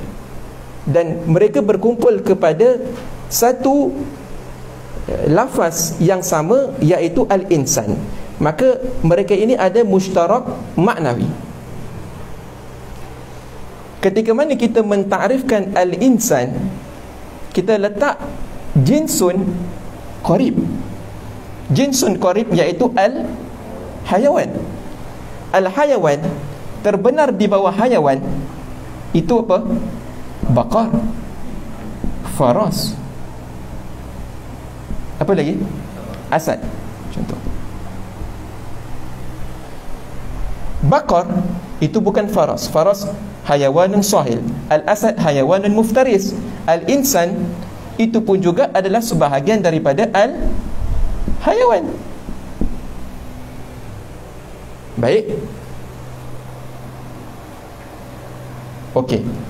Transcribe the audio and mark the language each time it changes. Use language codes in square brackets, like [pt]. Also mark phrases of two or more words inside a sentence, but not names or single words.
[ms] Dan mereka berkumpul kepada satu lafaz yang sama, iaitu al-insan. Maka mereka ini ada [ar] مشترك معنوي. [ms] Ketika mana kita mentakrifkan al-insan, kita letak [ar] جنس قريب. جنس قريب [ms] iaitu al-hayawan. Al-hayawan terbenar di bawah hayawan itu apa? [ar] بقر، فرس, [ms] apa lagi? Asad. Contoh, bakar itu bukan faras. [ar] فرس حيوان صاهل. الأسد حيوان مفترس. [ms] Al-insan itu pun juga adalah sebahagian daripada al-hayawan. Baik. Okey.